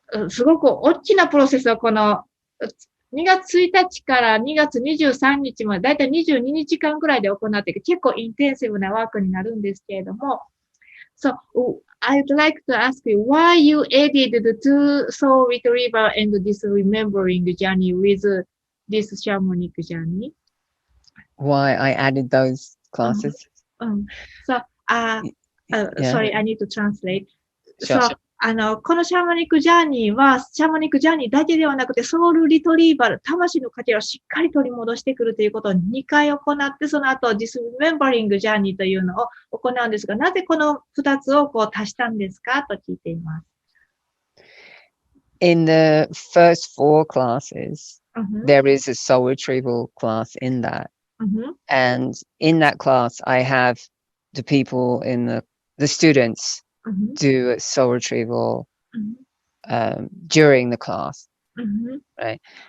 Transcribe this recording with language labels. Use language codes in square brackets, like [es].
[ja] すごく大きなプロセスをこの、2月1日から2月23日まで、だいたい22日間ぐらいで行っていく、結構インテンシブなワークになるんですけれども、 [en] So, I'd like to ask you why you added the two soul retrieval and this remembering journey with this shamanic journey? Why I added those classes? So, sorry, I need to translate. Sure. [ja] So, このシャーマニックジャーニーは、シャーマニックジャーニーだけではなくて、ソウルリトリーバル、魂の糧をしっかり取り戻してくるということを2回行って、その後、ディスメンバリングジャーニーというのを行うんですが、なぜこの2つを足したんですかと聞いています。 [en] In the first 4 classes, there is a soul retrieval class in that. And in that class, I have the people in the students do a soul retrieval during the class, right?